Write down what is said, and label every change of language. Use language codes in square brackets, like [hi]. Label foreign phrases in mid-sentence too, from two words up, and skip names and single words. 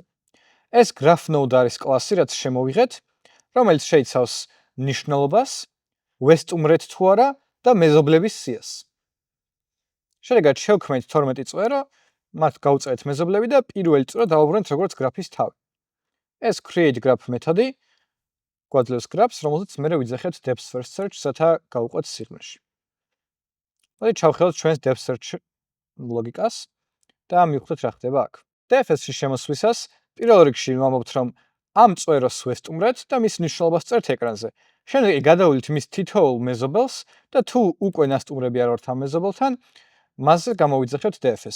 [ka] ეს [en] graph node [ka] არის კლასი, რაც შემოვიღეთ, რომელიც შეიცავს ნიშნულობას, ვესტუმრეთ თუ არა და მეზობლების სიას. შედეგად შევქმნით 12 წვერო, მათ გავუწერეთ მეზობლები და პირველი წვერო დავუბრუნეთ როგორც graph-ის თავი. ეს [en] create graph [ka] მეთოდი გვაძლევს graph-ს, რომელზეც მე ვიძახებთ [en] depth first search, [ka] რათა გავუყვეთ სიღრმეში. მოდი ჩავხედოთ ჩვენს [en] depth search [ka] ლოგიკას და მივხვდეთ რა ხდება აქ. DFS-ში შემოსვლისას პირველ რიგში ვამბობთ, რომ ამ წვეროს ვესტუმრეთ და მის მნიშვნელობას წერთ ეკრანზე. შემდეგ გადავიდეთ მის თითოეულ მეზობელს და თუ უკვე ნასტუმრები არ ვართ ამ მეზობელთან, მასზე გამოვიძახებთ DFS.